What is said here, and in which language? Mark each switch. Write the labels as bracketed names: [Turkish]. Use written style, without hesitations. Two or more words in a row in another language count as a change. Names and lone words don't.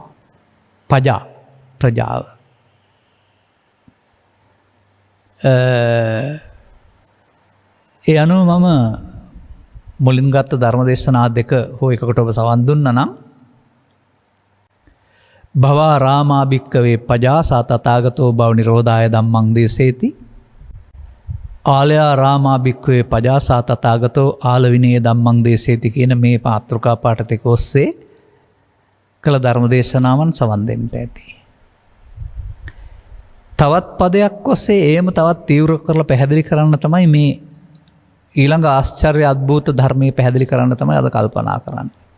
[Sinhala] ප්‍රජාව. ඒ අනුව මම මුලින් ගත්ත ධර්මදේශනා දෙක හෝ එකකට ඔබ සවන් දුන්නා නම් [Pali] භවා රාමා භික්ඛවේ පජා සා තථාගතෝ භව නිරෝධාය ධම්මං දේසේති ආලයා රාමා භික්ඛවේ පජා සා තථාගතෝ ආල විනය ධම්මං දේසේති [Sinhala] කියන මේ පාත්‍රකා පාඨ දෙක ඔස්සේ කළ ධර්මදේශනාවන් සවන් දෙන්න ඇති. තවත් පදයක් ඔස්සේ ඒම තවත් තීව්‍ර කරලා පැහැදිලි කරන්න තමයි මේ ඊළඟ ආශ්චර්ය අද්භූත ධර්මයේ පැහැදිලි කරන්න තමයි අද කල්පනා කරන්නේ.